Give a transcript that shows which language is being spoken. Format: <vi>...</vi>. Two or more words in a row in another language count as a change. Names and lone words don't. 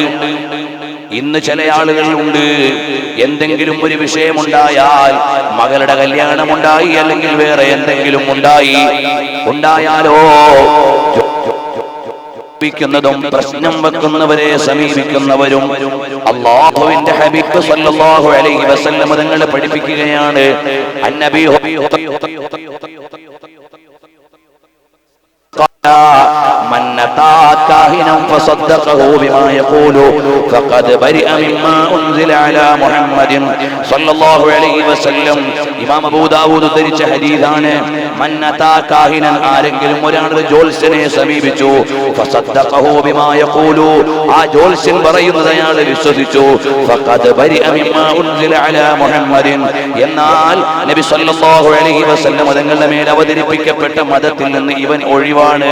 <ml>ഇന്ന് ചില ആളുകൾ ഉണ്ട്, എന്തെങ്കിലും ഒരു വിഷയമുണ്ടായാൽ, മകളുടെ കല്യാണമുണ്ടായി അല്ലെങ്കിൽ വേറെ എന്തെങ്കിലും ഉണ്ടായാലോ പ്രശ്നം വെക്കുന്നവരെ സമീപിക്കുന്നവരും അല്ലാഹുവിന്റെ ഹബീബ്</ml> <ar>صلى الله عليه وسلم</ar> <ml>തങ്ങളെ പഠിപ്പിക്കുകയാണ്.</ml> <ar>അന്നബി من أتى كاهنا فصدقه بما يقول فقد برئ مما أنزل على محمد صلى الله عليه وسلم.</ar> <ml>ഇമാം അബൂ ദാവൂദ് ഉദ്ധരിച്ച ഹദീസാണ്.</ml> <ar>من أتى كاهنا,</ar> <ml>ആരെങ്കിലും ഒരാൾ ജ്യോത്സ്യനെ സമീപിച്ചു,</ml> <ar>فصدقه بما يقول,</ar> <ml>ആ ജ്യോത്സ്യൻ പറയുന്നത് അയാൾ വിശ്വസിച്ചു,</ml> <ar>فقد برئ مما أنزل على محمد,</ar> <ml>എന്നാൽ നബി</ml> <ar>صلى الله عليه وسلم</ar> <ml>തങ്ങളുടെ മേൽ അവതരിപ്പിക്കപ്പെട്ട മതത്തിൽ നിന്ന് ഇവൻ ഒഴിവാണ്.</ml>